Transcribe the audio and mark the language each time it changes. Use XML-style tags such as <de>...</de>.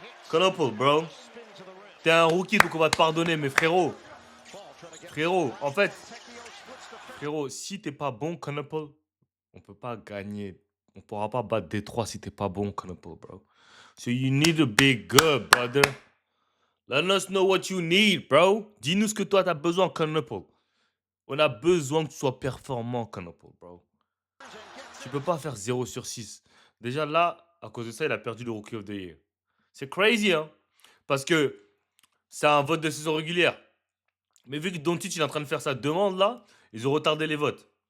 <fr>Knople, bro. T'es un rookie, donc on va te pardonner, mais frérot, en fait, si t'es pas bon, Knople, on peut pas gagner. On pourra pas battre Détroit si t'es pas bon, Knople, bro.</fr> <en>So you need to be good, brother. Let us know what you need, bro.</en> <fr>Dis-nous ce que toi t'as besoin, Knople. On a besoin que tu sois performant, Knople, bro. Tu peux pas faire 0 sur 6. Déjà là, à cause de ça, il a perdu le Rookie of the Year. C'est crazy, hein? Parce que c'est un vote de saison régulière. Mais vu que Doncic il est en train de faire sa demande là, ils ont retardé les votes.</fr>